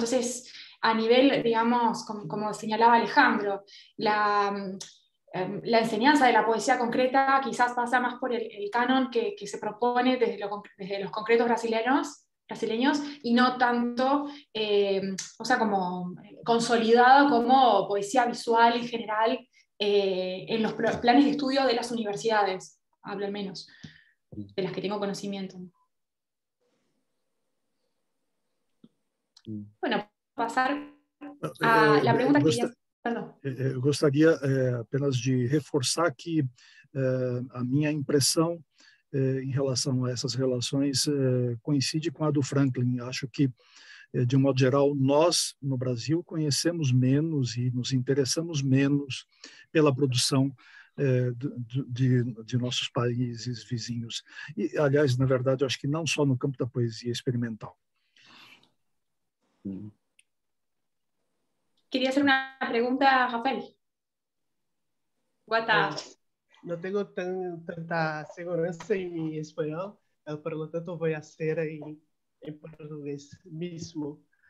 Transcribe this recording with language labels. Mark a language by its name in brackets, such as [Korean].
[Spanish] Entonces, a nivel, digamos, como señalaba Alejandro, la enseñanza de la poesía concreta quizás pasa más por el canon que se propone desde los concretos brasileños y no tanto, o sea, como consolidado como poesía visual en general en los planes de estudio de las universidades, hablo al menos, de las que tengo conocimiento. Bueno, pasar a la pregunta que querías... [Portuguese] Eu gostaria apenas de reforçar que a minha impressão em relação a essas relações coincide com a do Franklin. Acho que, de um modo geral, nós, no Brasil, conhecemos menos e nos interessamos menos pela produção de nossos países vizinhos. E, aliás, na verdade, eu acho que não só no campo da poesia experimental. [Spanish] Quería hacer una pregunta, Rafael. No tengo tanta [Portuguese] segurança em [Spanish] mi espanhol, por lo tanto voy a hacer [Portuguese] em português mesmo.